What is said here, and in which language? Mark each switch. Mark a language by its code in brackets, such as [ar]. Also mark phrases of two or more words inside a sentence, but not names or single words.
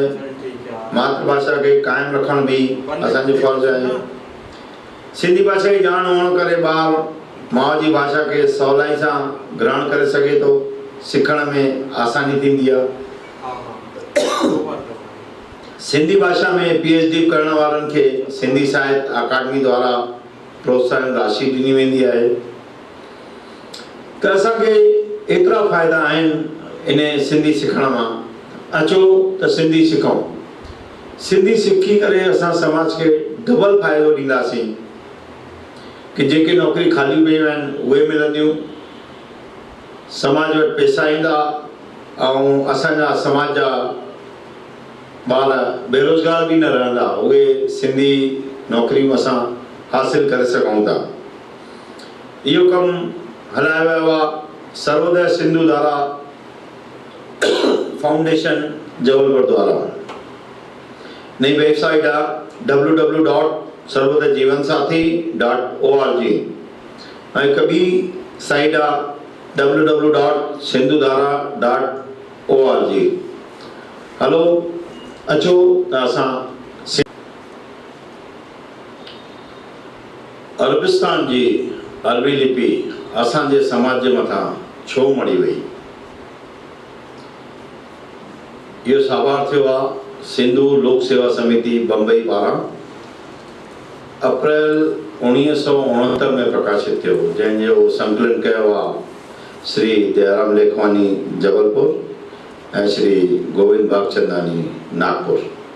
[sd] मातृभाषा खे क़ाइमु रखणु भी असांजो फ़र्ज़ु आहे। सिंधी भाषा जी ॼाण हुअण करे ॿार माउ जी भाषा खे सवलाई सां ग्रहण करे सघे थो, सिखण में आसानी थींदी आहे। सिंधी भाषा में PhD करण वारनि खे सिंधी साहित्य अकादमी द्वारा प्रोत्साहन राशि ॾिनी वेंदी आहे। त असांखे एतिरा फ़ाइदा आहिनि इन सिंधी सिखण मां। अचो त सिंधी सिखूं। सिंधी सिखी करे असां समाज खे डबल फ़ाइदो ॾींदासीं कि जेके नौकरी ख़ाली पियूं आहिनि उहे मिलंदियूं, समाज वटि पैसा ईंदा ऐं असांजा समाज जा ॿार बेरोज़गार बि न रहंदा। उहे सिंधी नौकरियूं असां हासिल करे सघूं था। इहो कमु हलायो वियो आहे सर्वोदय सिंधु धारा फाउंडेशन जबलपुर द्वारा। नई वेबसाइट आहे www.sarvodayjeevansathi.org ऐं हिकु ॿी साइट आहे www.sindhudhara.org। हलो अचो त असां अरबिस्तान जी अरबी लिपि असांजे समाज जे मथां छो मड़ी वई। इहो साबार थियो आहे सिंधु लोक सेवा समिति बम्बई पारां अप्रैल 1969 में प्रकाशित थियो, जंहिंजो संकलन कयो आहे श्री दयाराम लेखवानी जबलपुर ऐं श्री गोविंद भागचंदानी नागपुर।